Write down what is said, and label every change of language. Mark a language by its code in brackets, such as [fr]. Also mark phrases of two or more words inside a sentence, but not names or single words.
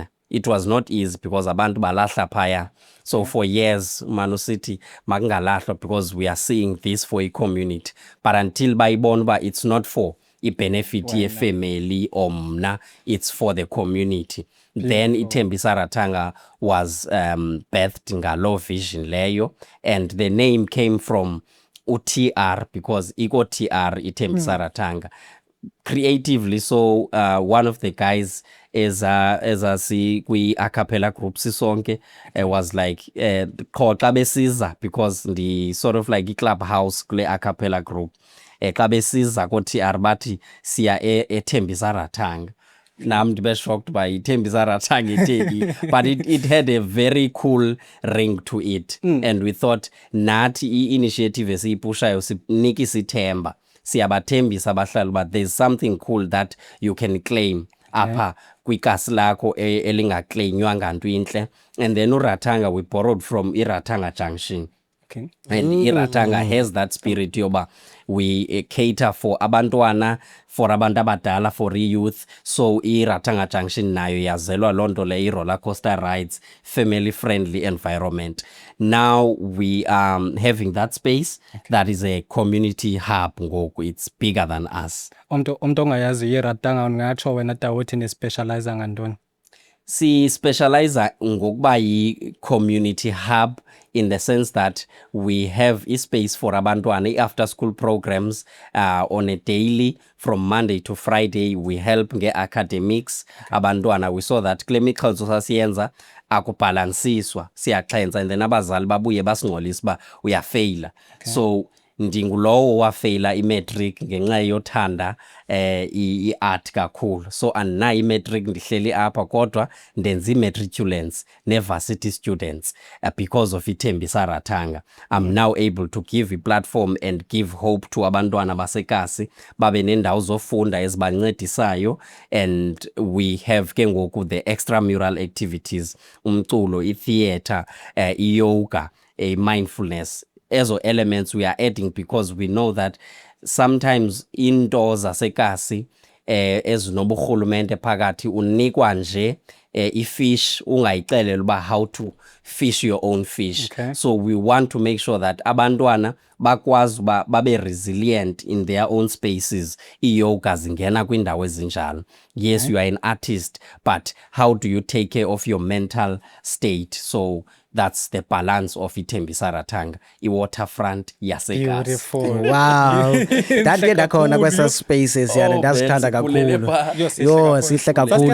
[en] It was not easy because [xh] abantu balahla phaya. [en] So for years Manu City makungalahlwa, because we are seeing this for a community. But until [xh] bayibona uba [en] it's not for i-benefit ye-family or mna, it's for the community. Then Itembisa Ratanga was birthed [xh] ngalo vision leyo, [en] and the name came from UTR, because iko TR Itembisa Ratanga. Creatively, so one of the guys is kwi a cappella group sisonke was like [xh] xa besiza, [en] because the sort of like clubhouse kule a cappella group [xh] xa besiza ko TR bathi siya eTembisa Ratanga. Nam ndibe [en] shocked by [xh] Itembisa Ratanga iteki, [en] but it had a very cool ring to it. And we thought [xh] nathi i-initiative esiyipushayo siniki sithemba, siyabathembisa abahlali, [en] but there's something cool that you can claim [xh] apha kwikasi lakho elingaclaimywanga nto intle. [en] And then uRatanga we borrowed from iRatanga Junction. Okay. And iRatanga has that spirit yoba we cater for abantwana, for [xh] abantu abadala, [en] for youth. So iRatanga Junction [xh] nayo yazelwa lonto le [en] roller coaster rides, family friendly environment. Now we are having that space that is a community hub ngoku. It's bigger than us. [xh] Umuntu ongayazi iRatanga ngatsho wena Dawuthi ni specialize ngantoni? Si specialize ngokuba yi [en] community hub in the sense that we have a space for abantwana after school programs on a daily from Monday to Friday. We help nge-academics abantwana. We saw that [xh] kule mixhentso sasiyenza akubhalansiswa, siyaxhensa, and then abazali babuye basingxolisa uba uyafeyila. So ndingulowo wafeyila imatric ngenxa yothanda i-art kakhulu. So andinayo imatric, ndihleli apha kodwa ndenza i-matriculants ne-varsity students [en] because of [xh] iThembisa Rathanga. [en] I'm now able to give a platform and give hope to [xh] abantwana basekasi babe nendawo zofunda ezibancedisayo, [en] and we have [xh] ke ngoku [en] the extramural activities, umculo, i-theatre, i-yoga, mindfulness. [xh] Ezo elements [en] we are adding because we know that sometimes [xh] into zasekasi ezinoburhulumente phakathi unikwa nje ifish ungayixeleli uba [en] how to fish your own fish. Okay. So we want to make sure that [xh] abantwana bakwazi uba babe [en] resilient in their own spaces. [xh] I-yoga zingena kwindawo ezinjalo. [en] Yes, you are an artist, but how do you take care of your mental state? So that's the balance of iThembisa Rathanga, [xh] i-waterfront yasekasi. [en] Beautiful. Wow. [xh] That ndakhona kwesa spaces yana ndasithanda kakhulu. Yo sihle kakhulu.